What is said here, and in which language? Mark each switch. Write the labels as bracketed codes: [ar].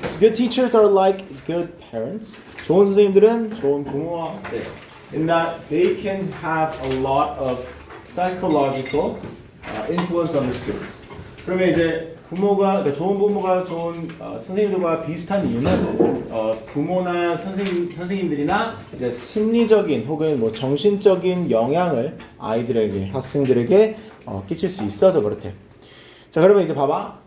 [en] Good teachers are like good parents. [ko] 좋은 선생님들은 좋은 부모와 같대. [en] In that they can have a lot of psychological influence on the students. [ko] 그러면 이제 부모가 그러니까 좋은 부모가 좋은 선생님들과 비슷한 이유는 부모나 선생님들이나 이제 심리적인 혹은 뭐 정신적인 영향을 아이들에게 학생들에게 끼칠 수 있어서 그렇대. 자, 그러면 이제 봐봐.